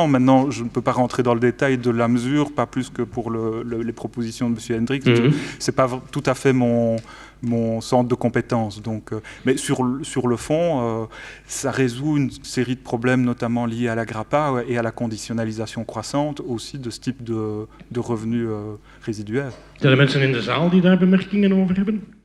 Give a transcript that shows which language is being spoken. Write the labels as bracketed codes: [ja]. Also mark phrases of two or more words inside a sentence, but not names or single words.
[fr] Maintenant, je ne peux pas rentrer dans le détail de la mesure, pas plus que pour les propositions de M. Hendricks. Ce n'est pas tout à fait mon centre de compétences. Donc, mais sur le fond, ça résout une série de problèmes, notamment liés à la GRAPA et à la conditionnalisation croissante aussi de ce type de revenus résiduaires. [nl] Zijn er mensen in de zaal die daar bemerkingen over hebben?